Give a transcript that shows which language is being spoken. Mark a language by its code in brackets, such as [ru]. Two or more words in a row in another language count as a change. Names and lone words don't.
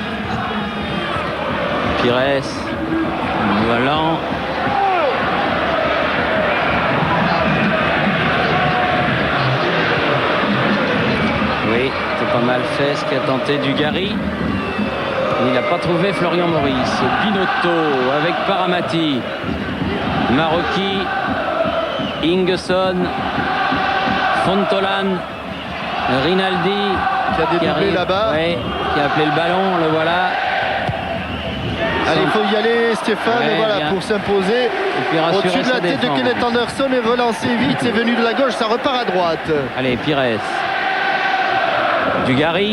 [fr] Pires. Volant. Oui, c'est pas mal fait ce qu'a tenté Dugarry. Il n'a pas trouvé Florian Maurice. Binotto avec Paramati. Marocchi. Ingesson. Fontolan. Rinaldi qui a dédoublé là-bas. Oui, qui a appelé le ballon, le voilà. Allez, il faut y aller, Stéphane, Ouais, voilà, bien. pour s'imposer. Et puis rassurer Au-dessus de sa la tête de défense. Kenneth Anderson et relancer vite. C'est venu de la gauche, ça repart à droite. Allez, Pires. Dugarry.